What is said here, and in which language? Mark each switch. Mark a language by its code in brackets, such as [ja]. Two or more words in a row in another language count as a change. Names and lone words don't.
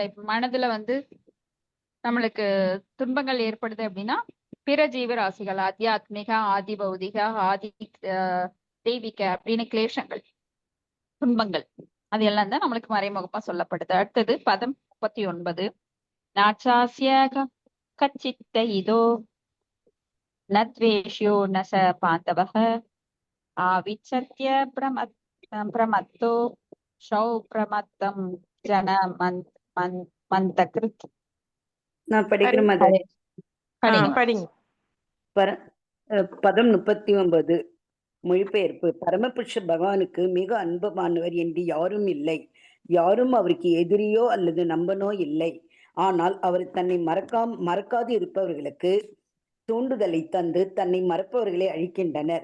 [ta] இப்ப மனதுல நம்மளுக்கு துன்பங்கள் ஏற்படுது அப்படின்னா பிற ஜீவராசிகள் ஆத்தியாத்மிக, ஆதி பௌதிக, ஆதி தெய்வீக அப்படின்னு கிளேஷங்கள், துன்பங்கள், அது எல்லாம் தான் நம்மளுக்கு மறைமுகமா சொல்லப்படுது. அடுத்தது பதம் 39. [sa] नाचास्य कश्चित्त इतो न द्वेष्यो न स बान्धवः आविच्छत्य प्रमत्तो शौ प्रमत्तं जन मन्तकृत्. [ta] நான் படிக்கிறேன் மாதாஜி. படிங்க படிங்க. பதம் 39 மொழிபெயர்ப்பு. பரமபுருஷ பகவானுக்கு மிக அன்பமானவர் என்று யாரும் இல்லை. யாரும் அவருக்கு எதிரியோ அல்லது நம்பனோ இல்லை. ஆனால் அவர் தன்னை மறக்காது இருப்பவர்களுக்கு தூண்டுதலை தந்து தன்னை மறப்பவர்களை அழிக்கின்றனர்.